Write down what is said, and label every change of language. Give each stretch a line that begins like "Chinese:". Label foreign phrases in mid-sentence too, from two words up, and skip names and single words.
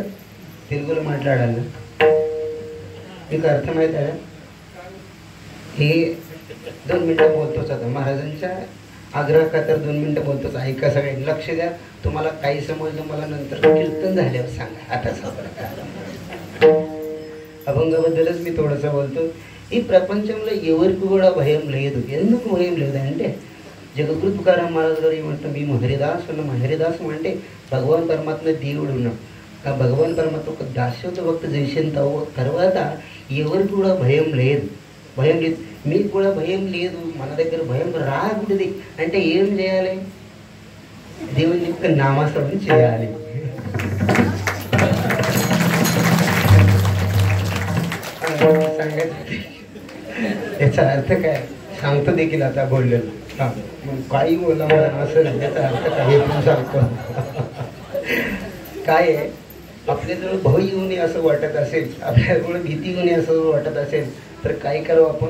Marathi: तेलुगूला माట్లాडायला एक अर्थ माहीत आहे. हे 2 मिनटं बोलतोच. आता महाराजांच्या आग्रह खातर 2 मिनटं बोलतोच. ऐका सगळ्यांनी, लक्ष द्या. तुम्हाला काही समजलं मला नंतर कीर्तन झाल्यावर सांगा. आता अभंगाबद्दलच मी थोडंसं बोलतो.
Telugu: ఈ ప్రపంచంలో ఎవరికి కూడా భయం లేదు. ఎందుకు భయం లేదంటే జగద్గురు తుకారాం మహారాజు గారు ఏమంటారు, మేము హరిదాసులు. హరిదాసం అంటే భగవాన్ పరమాత్మ దేవుడు ఉన్నాడు. ఆ భగవాన్ పరమాత్మ ఒక దాస్యత భక్తి చేసిన తర్వాత ఎవరికి కూడా భయం లేదు. భయం లేదు. మీకు కూడా భయం లేదు. మన దగ్గర భయం రాకూడదు అంటే ఏం చేయాలి? దేవుని యొక్క నామస్మరణ చేయాలి.
Marathi: याचा अर्थ काय सांगतो देखील आता बोललेलं. हां मग काही बोला मला असं नाही, याचा अर्थ काय हे पण सांगतो. काय आहे, आपल्याजवळ भय येऊ नये असं वाटत असेल, आपल्याजवळ भीती येऊ नये असं वाटत असेल तर काय करावं आपण?